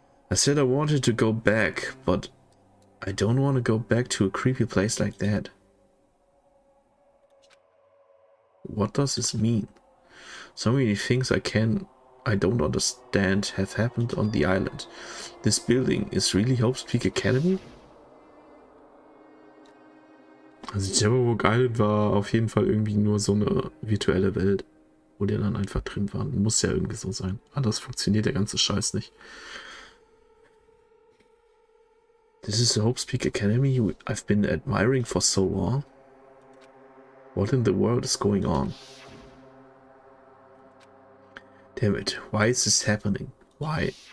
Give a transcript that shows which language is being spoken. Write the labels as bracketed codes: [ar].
[en] I said I wanted to go back, but I don't want to go back to a creepy place like that. What does this mean? So many things I don't understand have happened on the island. This building is really Hope's Peak Academy? [de] Also Jabberwock Island war auf jeden Fall irgendwie nur so eine virtuelle Welt, wo die dann einfach drin waren. Muss ja irgendwie so sein. Anders funktioniert der ganze Scheiß nicht. [en] This is the Hope's Peak Academy I've been admiring for so long. What in the world is going on? Damn it, why is this happening? Why?